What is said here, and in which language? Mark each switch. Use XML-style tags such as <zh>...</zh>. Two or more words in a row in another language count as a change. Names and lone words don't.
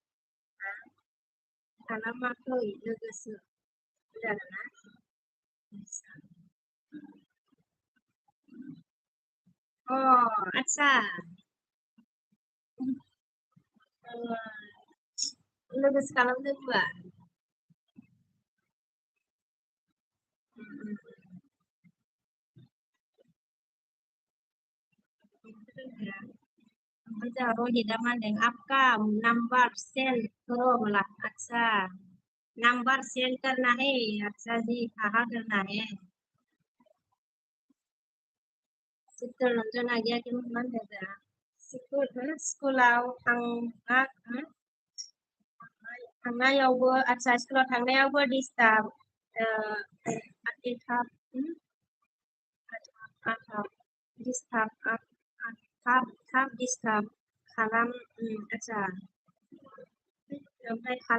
<brx>होनदों आरोना आच्छा लोगोसो खालामदों होनबा ओमफ्राय जोंहा रहितआ मा होनदों</brx> <hi>आपका नंबर सेंड करो बोला अच्छा नंबर सेंड करना है अच्छा जी कहाँ करना है</hi> <brx>चित्तरन्जन आगैया कि मान होनदों स्कुलाव थांनायावबो आच्छा स्कुलाव थांनायावबो डिस्टार्ब एथाब थाब डिस्टार्ब आच्छा ओमफ्राय</brx>